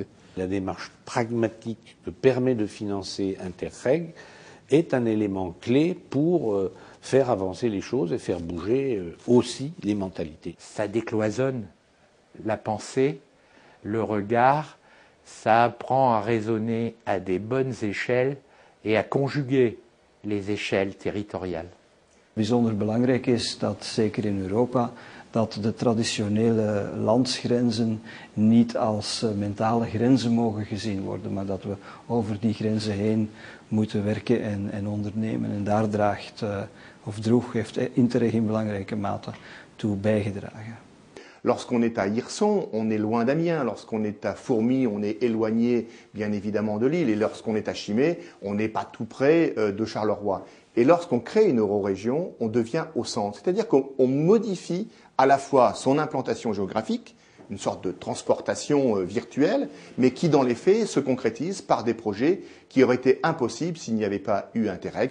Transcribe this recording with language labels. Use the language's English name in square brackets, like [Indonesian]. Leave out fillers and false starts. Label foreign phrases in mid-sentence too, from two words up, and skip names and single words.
[French] La démarche pragmatique que permet de financer Interreg est un élément clé pour faire avancer les choses et faire bouger aussi les mentalités. Ça décloisonne la pensée, le regard, ça apprend à raisonner à des bonnes échelles et à conjuguer les échelles territoriales. [Dutch] Bijzonder belangrijk is dat, zeker in Europa, dat de traditionele landsgrenzen niet als mentale grenzen mogen gezien worden, maar dat we over die grenzen heen moeten werken en ondernemen. En daar heeft Interreg in belangrijke mate toe bijgedragen. [French] Lorsqu'on est à Hirson, on est loin d'Amiens. Lorsqu'on est à Fourmies, on est éloigné bien évidemment de Lille. Et lorsqu'on est à Chimay, on n'est pas tout près de Charleroi. Et lorsqu'on crée une eurorégion, on devient au centre. C'est-à-dire qu'on modifie à la fois son implantation géographique, une sorte de transportation virtuelle, mais qui dans les faits se concrétise par des projets qui auraient été impossibles s'il n'y avait pas eu Interreg.